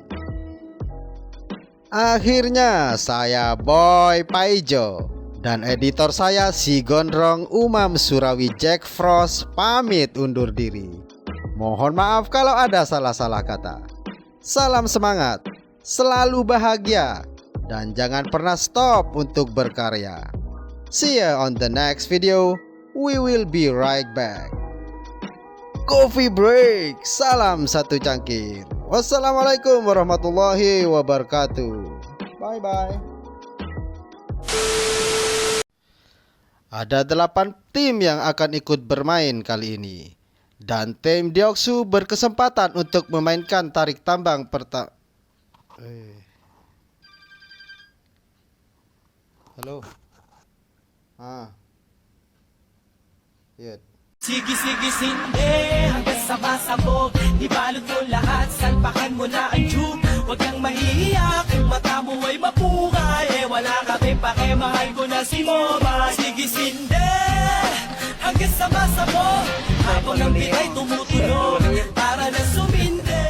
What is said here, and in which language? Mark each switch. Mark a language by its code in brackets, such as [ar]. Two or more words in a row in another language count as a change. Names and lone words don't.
[id] Akhirnya saya Boy Paijo dan editor saya si Gondrong Umam Surawi Jack Frost pamit undur diri. Mohon maaf kalau ada salah-salah kata. Salam semangat, selalu bahagia, dan jangan pernah stop untuk berkarya. [en] See you on the next video. We will be right back. Coffee break. [id] Salam satu cangkir. [ar] والسلام عليكم ورحمة الله وبركاته. [en] Bye bye. [id] Ada 8 tim yang akan ikut bermain kali ini. Dan tim Deoksu berkesempatan untuk memainkan tarik tambang pertama. Halo. Yun. [tl] Sige-sige-sinde hanggang sabasabog Ibalot mo lahat, salpakan mo na ang tube Huwag kang mahihiya kung mata mo ay mapukay Wala kami pake, mahal ko na si Moba Sige-sinde hanggang sabasabog Habang ang bitay tumutunog Para na sumindi